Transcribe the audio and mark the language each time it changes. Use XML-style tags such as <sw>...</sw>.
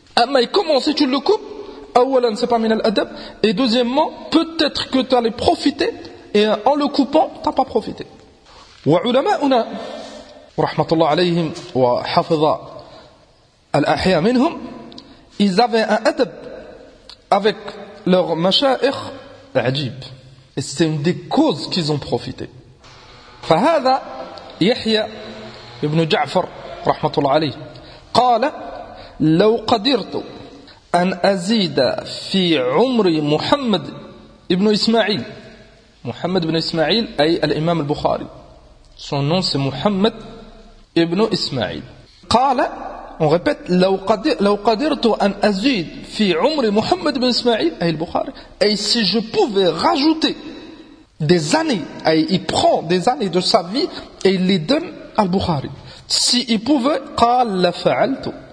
<fr>Mais comment si tu le coupes, awalan c'est pas min al-adab. Et deuxièmement, peut-être que tu allais profiter et en le coupant, tu n'as pas profité.</fr> <ar>Wa ulama'una rahmatullah alayhim wa hafidha al-ahya minhum,</ar> <fr>ils avaient un adab avec leur mashaykh.</fr> <ar>عجيب.</ar> <fr>C'est une des causes qu'ils ont profité.</fr> <ar>فهذا يحيى ابن جعفر رحمة الله عليه قال لو قدرت أن أزيد في عمر محمد ابن إسماعيل. محمد بن إسماعيل أي الإمام البخاري.</ar> <fr>Son nom c'est محمد ابن إسماعيل. قال on répète</fr> <ar>لو قدرتو أن أزيد في عمر محمد بن إسماعيل أي البخاري</ar> <fr>أي si je pouvais rajouter des années أي il prend des années de sa vie et il les donne al Bukhari si il pouvait</fr> <ar>قال لفعلتو.</ar>